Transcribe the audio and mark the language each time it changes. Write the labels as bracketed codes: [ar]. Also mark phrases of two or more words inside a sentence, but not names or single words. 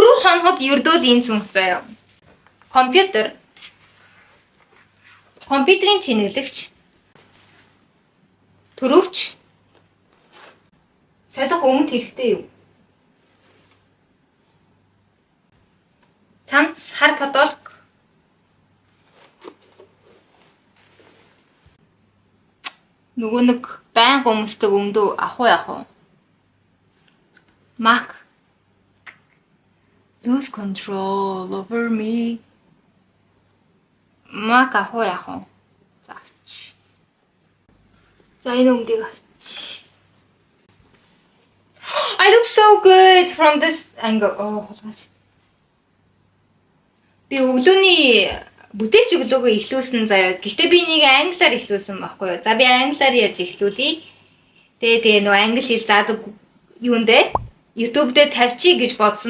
[mn] санахад ердөө л энэ зүнх заяа. Компьютерийн цэнэглэгч, төрөвч, солих өмнө хэрэгтэй юу? Цамц, хар подолк, нөгөө нэг байнга өмсдөг өмдөө яах вэ? [en] Mac. Lose control over me. [mn] Mac яах вэ? За авч. За энэ өмдийг авч. [en] I look so good from this angle. [mn] Холгооч. Би өглөөний бүтээлч өглөөгөө эхлүүлсэн заяа. Гэхдээ би энийг англиар эхлүүлсэн байхгүй юу? За би англиар ярьж эхлүүлье. Тэгээ нөгөө англи хэл заадаг юунд дээ? YouTube дээр тавьчих гэж бодсон.